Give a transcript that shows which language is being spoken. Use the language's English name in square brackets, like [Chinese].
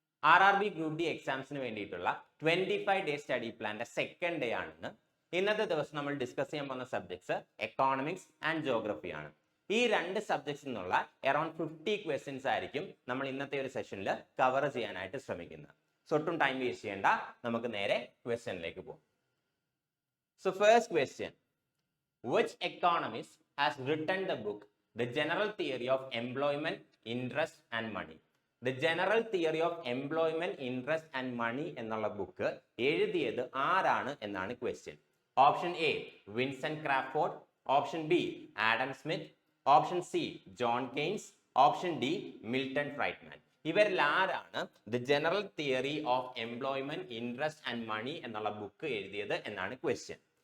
[Malayalam] RRB group D എക്സാംസിന് വേണ്ടിയിട്ടുള്ള 25 day study പ്ലാന്റെ second day ആണെന്ന്. ഇന്നത്തെ ദിവസം നമ്മൾ ഡിസ്കസ് ചെയ്യാൻ പോകുന്ന സബ്ജക്ട്സ് എക്കോണമിക്സ് ആൻഡ് ജോഗ്രഫി ആണ്. ഈ രണ്ട് സബ്ജക്ട്സിൽ നിന്നുള്ള അറൌണ്ട് 50 ക്വസ്റ്റ്യൻസ് ആയിരിക്കും നമ്മൾ ഇന്നത്തെ ഒരു സെഷനിൽ കവർ ചെയ്യാനായിട്ട് ശ്രമിക്കുന്നത്. സോ ഒട്ടും ടൈം വേസ്റ്റ് ചെയ്യേണ്ട, നമുക്ക് നേരെ ക്വസ്റ്റ്യനിലേക്ക് പോകാം. [English] So first question, which economist has written the book The General Theory of Employment, Interest and Money? [Malayalam] The General Theory of Employment, Interest and Money എന്നുള്ള ബുക്ക് എഴുതിയത് ആരാണ് എന്നാണ് question. Option A Vincent Crawford, option B Adam Smith, option C John Keynes, option D Milton ഫ്രൈഡ്മാൻ. ഇവരിൽ ആരാണ് the general theory of employment, interest and money എന്നുള്ള book എഴുതിയത് എന്നാണ് question.